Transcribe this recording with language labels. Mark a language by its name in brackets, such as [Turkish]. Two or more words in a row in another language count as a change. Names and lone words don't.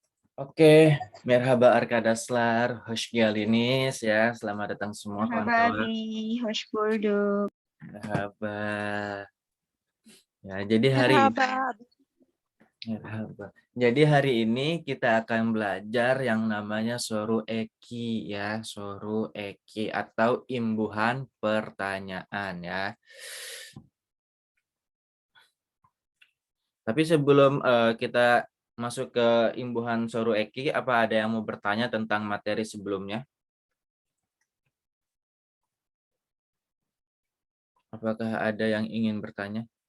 [Indonesian] Oke, [Turkish] merhaba Arkadaslar, Hoşgeldiniz ya. [Indonesian] Selamat datang semua [Turkish] Merhaba [Indonesian] kawan-kawan. [Turkish] Abi, hoş bulduk. [Indonesian] Merhaba. Ya, jadi [Turkish] Merhaba Abi. merhaba. [Indonesian] Jadi hari ini kita akan belajar yang namanya [Turkish] soru eki [Indonesian] ya, [Turkish] soru eki [Indonesian] atau imbuhan pertanyaan ya. Tapi sebelum kita masuk ke imbuhan [Turkish] soru eki, [Indonesian] apa ada yang mau bertanya tentang materi sebelumnya? Apakah ada yang ingin bertanya?